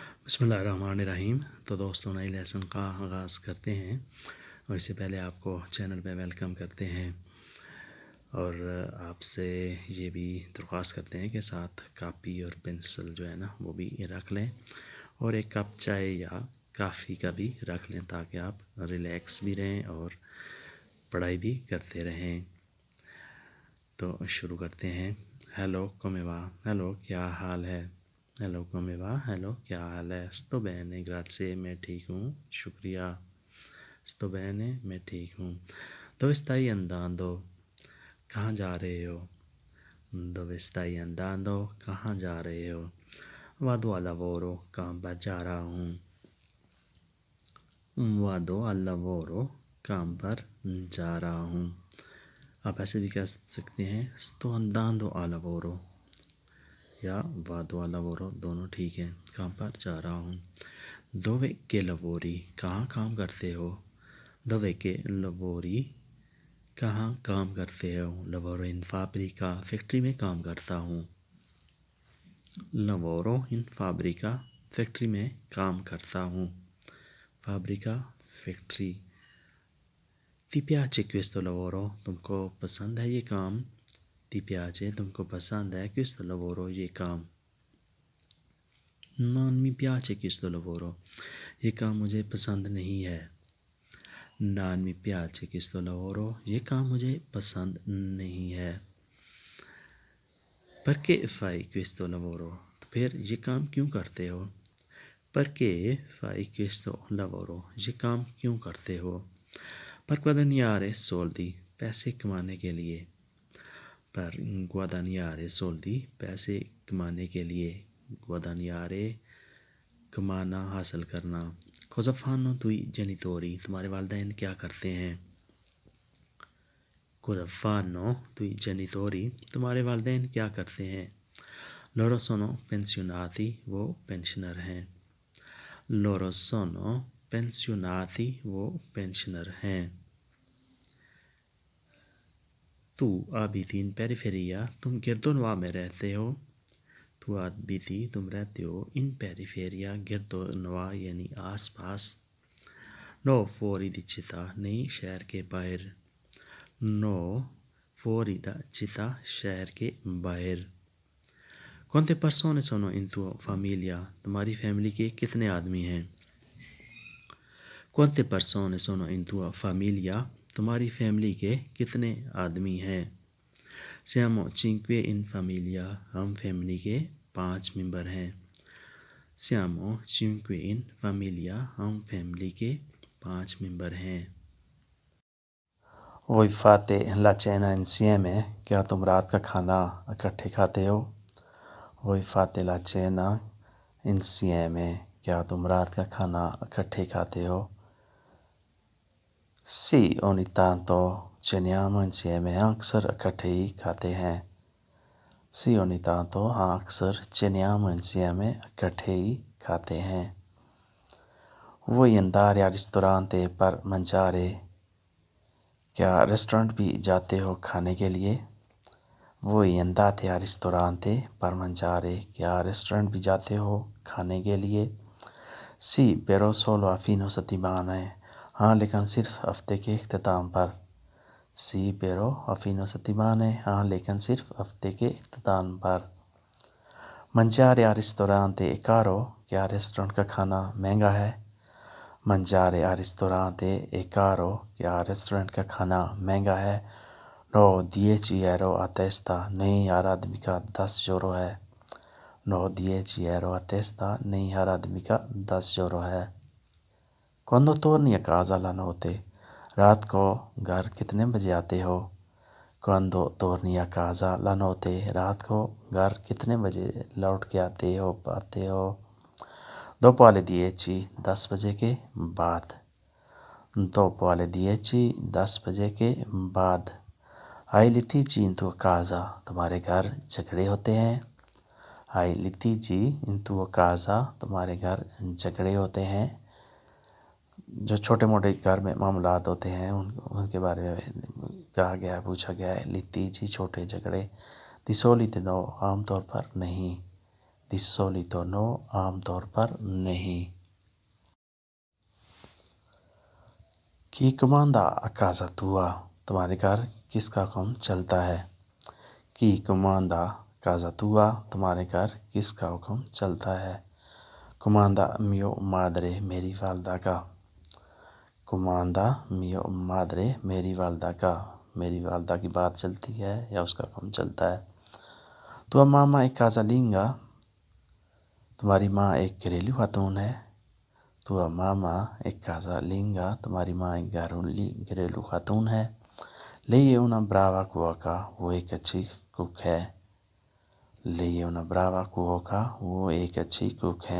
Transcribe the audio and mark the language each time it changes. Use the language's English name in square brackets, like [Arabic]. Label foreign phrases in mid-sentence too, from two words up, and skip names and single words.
[Urdu] بسم اللہ الرحمن الرحیم۔ تو دوستوں نئی لیسن کا آغاز کرتے ہیں اور اس سے پہلے آپ کو چینل پہ ویلکم کرتے ہیں اور آپ سے یہ بھی درخواست کرتے ہیں کہ ساتھ کاپی اور پنسل جو ہے نا وہ بھی رکھ لیں اور ایک کپ چائے یا کافی کا بھی رکھ لیں تاکہ آپ ریلیکس بھی رہیں اور پڑھائی بھی کرتے رہیں۔ تو شروع کرتے ہیں۔ ہیلو [Italian] come va, [Urdu] ہیلو کیا حال ہے؟ ہیلو [Italian] come va, [Urdu] ہیلو کیا حال ہے؟ [Italian] sto bene grazie [Urdu] میں ٹھیک ہوں، شکریہ۔ [Italian] sto bene [Urdu] میں ٹھیک ہوں۔ [Italian] dove stai andando؟ [Urdu] کہاں جا رہے ہو؟ [Italian] dove stai andando؟ [Urdu] کہاں جا رہے ہو؟ [Italian] vado al lavoro، [Urdu] کام پر جا رہا ہوں۔ [Italian] vado al lavoro، [Urdu] کام پر جا رہا ہوں۔ آپ ایسے بھی کہہ سکتے ہیں [Italian] sto andando al lavoro [Urdu] یا [Italian] vado al lavoro، [Urdu] دونوں ٹھیک ہیں، کام پر جا رہا ہوں۔ [Italian] dove che lavori؟ [Urdu] کہاں کام کرتے ہو؟ [Italian] dove che lavori؟ [Urdu] کہاں کام کرتے ہو؟ [Italian] lavoro in fabbrica، [Urdu] فیکٹری میں کام کرتا ہوں۔ [Italian] lavoro in fabbrica، [Urdu] فیکٹری میں کام کرتا ہوں۔ [Italian] fabbrica، فیکٹری۔ ti piace questo lavoro؟ [Urdu] تم کو پسند ہے یہ کام؟ [Italian] ti piace، [Urdu] تم کو پسند ہے [Italian] questo lavoro، [Urdu] یہ کام؟ [Italian] non mi piace questo lavoro، [Urdu] یہ کام مجھے پسند نہیں ہے۔ [Italian] non mi piace questo lavoro، [Urdu] یہ کام مجھے پسند نہیں ہے۔ [Italian] perché fai questo lavoro؟ [Urdu] تو پھر یہ کام کیوں کرتے ہو؟ [Italian] perché fai questo lavoro، [Urdu] یہ کام کیوں کرتے ہو؟ [Italian] per guadagnare soldi، [Urdu] پیسے کمانے کے لیے۔ [Italian] per guadagnare soldi، [Urdu] پیسے کمانے کے لیے۔ guadagnare، کمانا، حاصل کرنا۔ [Italian] cosa fanno tuoi genitori؟ [Urdu] تمہارے والدین کیا کرتے ہیں؟ [Italian] cosa fanno tuoi genitori؟ [Urdu] تمہارے والدین کیا کرتے ہیں؟ [Italian] loro sono pensionati، [Urdu] وہ پینشنر ہیں۔ [Italian] loro sono pensionati، [Urdu] وہ پینشنر ہیں۔ [Italian] tu abiti in periferia، [Urdu] تم گرد و نواح میں رہتے ہو۔ [Italian] tu abiti، [Urdu] تم رہتے ہو [Italian] in periferia، [Urdu] گرد و نواح یعنی آس پاس۔ [Italian] no fuori di città، [Urdu] نہیں شہر کے باہر۔ [Italian] no fuori da città، [Urdu] شہر کے باہر۔ [Italian] quante persone sono in tua famiglia؟ [Urdu] تمہاری فیملی کے کتنے آدمی ہیں؟ [Italian] quante persone sono in tua famiglia؟ [Urdu] تمہاری فیملی کے کتنے آدمی ہیں؟ [Italian] siamo 5 in famiglia، [Urdu] ہم فیملی کے 5 ممبر ہیں۔ [Italian] siamo 5 in famiglia، [Urdu] ہم فیملی کے 5 ممبر ہیں۔ [Italian] voi fate la cena insieme؟ [Urdu] کیا تم رات کا کھانا اکٹھے کھاتے ہو؟ [Italian] voi fate la cena insieme، [Urdu] کیا تم رات کا کھانا اکٹھے کھاتے ہو؟ [Italian] sì ogni tanto ceniamo insieme، [Urdu] ہاں اکثر اکٹھے ہی کھاتے ہیں۔ [Italian] sì ogni tanto، [Urdu] ہاں اکثر [Italian] ceniamo insieme، [Urdu] اکٹھے ہی کھاتے ہیں۔ [Italian] vuoi andare al ristorante per mangiare؟ [Urdu] کیا ریسٹورنٹ بھی جاتے ہو کھانے کے لیے؟ [Italian] voi andate al ristorante per mangiare؟ [Urdu] کیا ریسٹورنٹ بھی جاتے ہو کھانے کے لیے؟ [Italian] sì però solo a fine settimana، [Urdu] ہاں لیکن صرف ہفتے کے اختتام پر۔ [Italian] sì però a fine settimana، [Urdu] ہاں لیکن صرف ہفتے کے اختتام پر۔ [Italian] mangiare al ristorante è caro؟ [Urdu] کیا ریسٹورنٹ کا کھانا مہنگا ہے؟ [Italian] mangiare al ristorante è caro؟ [Urdu] کیا ریسٹورنٹ کا کھانا مہنگا ہے؟ [Italian] no 10 euro a testa، [Urdu] نہیں ہر آدمی کا 10 یورو ہے۔ [Italian] no 10 euro a testa، [Urdu] نہیں ہر آدمی کا 10 یورو ہے۔ [Italian] quando torni a casa la notte؟ [Urdu] رات کو گھر کتنے بجے آتے ہو؟ [Italian] quando torni a casa la notte، [Urdu] رات کو گھر کتنے بجے لوٹ کے آتے ہو؟ [Italian] dopo alle 10، [Urdu] 10 بجے کے بعد۔ [Italian] dopo alle 10، [Urdu] 10 بجے کے بعد۔ [Italian] hai litigi in tua casa؟ [Urdu] تمہارے گھر جھگڑے ہوتے ہیں۔ [Italian] hai litigi in tua casa؟ [Urdu] تمہارے گھر جھگڑے ہوتے ہیں۔ جو چھوٹے موٹے گھر میں معاملات ہوتے ہیں ان کے بارے میں کہا گیا ہے، پوچھا گیا ہے۔ [Italian] litigi، [Urdu] چھوٹے جھگڑے۔ [Italian] di solito no، [Urdu] عام طور پر نہیں۔ [Italian] Di solito no, [Urdu] عام طور پر نہیں. [Italian] Chi comanda a casa tua? [Urdu] تمہارے گھر کس کا حکم چلتا ہے؟ [Italian] Chi comanda casa tua? [Urdu] تمہارے گھر کس کا حکم چلتا ہے؟ [Italian] Comanda mio madre, [Urdu] میری والدہ کا. [Italian] Comanda mio madre, [Urdu] میری والدہ کا. میری والدہ کی بات چلتی ہے یا اس کا حکم چلتا ہے. [Italian] Tua mamma è casalinga? [Urdu] تمہاری ماں ایک گھریلو خاتون ہے. [Italian] Tua mamma è casalinga? [Urdu] تمہاری ماں ایک گھریلو خاتون ہے. [Italian] Lei è una brava cuoca? [Urdu] وہ ایک اچھی کوک ہے. [Italian] Lei è una brava cuoca? [Urdu] وہ ایک اچھی کوک ہے.